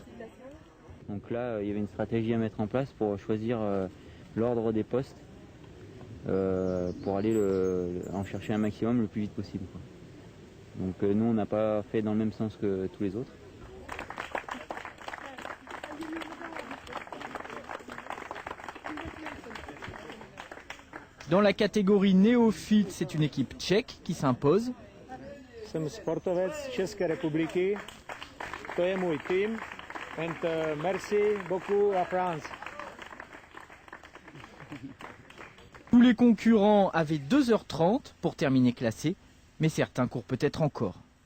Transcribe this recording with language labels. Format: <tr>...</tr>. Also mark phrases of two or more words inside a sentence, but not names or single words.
<fr>Donc là, il y avait une stratégie à mettre en place pour choisir l'ordre des postes pour aller en chercher un maximum le plus vite possible, quoi. Donc nous, on n'a pas fait dans le même sens que tous les autres. Dans la catégorie néophyte, c'est une équipe tchèque qui s'impose.</fr> <cs>Jsem sportovec České republiky, to je můj tým,</cs> <fr>and merci beaucoup à France. Tous les concurrents avaient 2h30 pour terminer classés, mais certains courent peut-être encore.</fr>